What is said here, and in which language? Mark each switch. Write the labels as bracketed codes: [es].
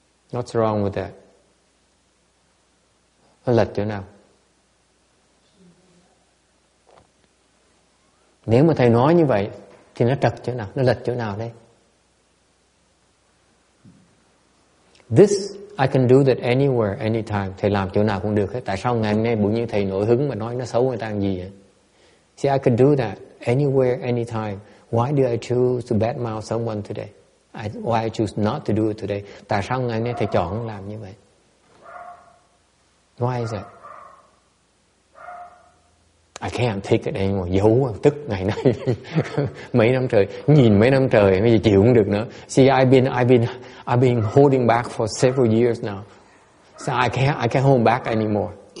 [en] What's wrong with that? [vi] Nó lệch chỗ nào? Nếu mà thầy nói như vậy thì nó trật chỗ nào, nó lệch chỗ nào đây? [en] This I can do that anywhere, anytime. [vi] Thầy làm chỗ nào cũng được hết. Tại sao ngày hôm nay bỗng nhiên thầy nổi hứng mà nói nó xấu người ta làm gì vậy? [en] See, I can do that anywhere, anytime. Why do I choose to badmouth someone today? Why I choose not to do it today? [vi] Tại sao ngày hôm nay thầy chọn làm như vậy? [en] Why is it? I can't take it anymore. [vi] Giấu tức ngày nay mấy năm trời, nhìn mấy năm trời, bây giờ chịu không được nữa. [en] See, I've been holding back for several years now. So I can't hold back anymore.